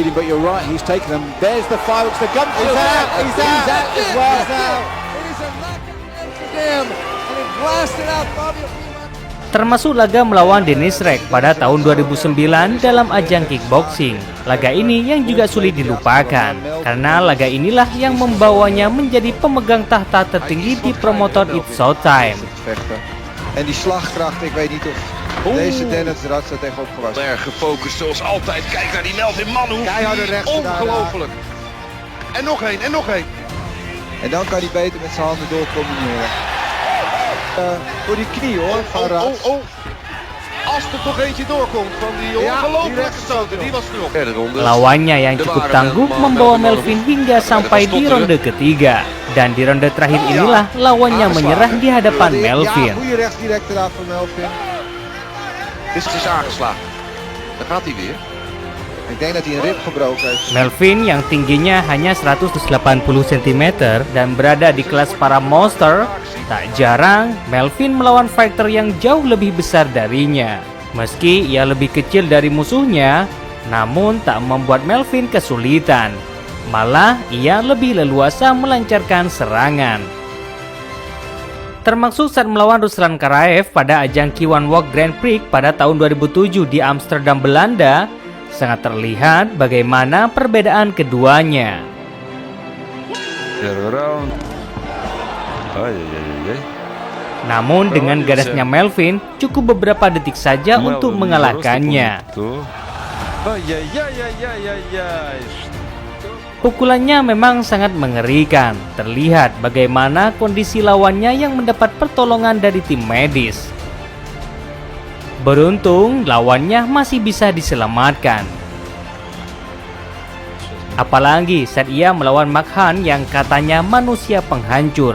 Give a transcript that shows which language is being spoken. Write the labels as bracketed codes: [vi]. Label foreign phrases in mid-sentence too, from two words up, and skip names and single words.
[id] Termasuk laga melawan Dennis Reck pada tahun 2009 dalam ajang kickboxing. Laga ini yang juga sulit dilupakan, karena laga inilah yang membawanya menjadi pemegang tahta tertinggi di promotor It's Showtime. [nl] En die slagkracht, ik weet niet of deze Dennis er zo tegenop gewassen. Erg gefocust zoals altijd. Kijk naar die Melvin Manhoef. Keiharde rechts. Ongelooflijk. En nog één, en nog één. En dan kan hij beter met zijn handen door combineren. Voor die knie hoor, van Raad. Als er toch eentje doorkomt van die ongelooflijke stoten, die was erop. [id] Lawannya yang cukup tangguh membawa Melvin hingga sampai di ronde ketiga. Dan di ronde terakhir inilah lawannya menyerah di hadapan Melvin. Goede rechts direct eraf van Melvin. Dit is aangeslagen. Daar gaat hij weer. Ik denk dat hij een rib gebroken heeft. Melvin yang tingginya hanya 180 cm dan berada di kelas para monster Tak jarang, Melvin melawan fighter yang jauh lebih besar darinya. Meski ia lebih kecil dari musuhnya, namun tak membuat Melvin kesulitan. Malah ia lebih leluasa melancarkan serangan. Termasuk saat melawan Ruslan Karaev pada ajang K1 Walk Grand Prix pada tahun 2007 di Amsterdam, Belanda, sangat terlihat bagaimana perbedaan keduanya. [ru] Первый раунд. Ай-яй-яй-яй. [id] Namun dengan gadasnya Melvin, cukup beberapa detik saja untuk mengalahkannya. Ай-яй-яй-яй-яй-яй. Pukulannya memang sangat mengerikan. Terlihat bagaimana kondisi lawannya yang mendapat pertolongan dari tim medis. Beruntung lawannya masih bisa diselamatkan. Apalagi saat ia melawan Makhan yang katanya manusia penghancur.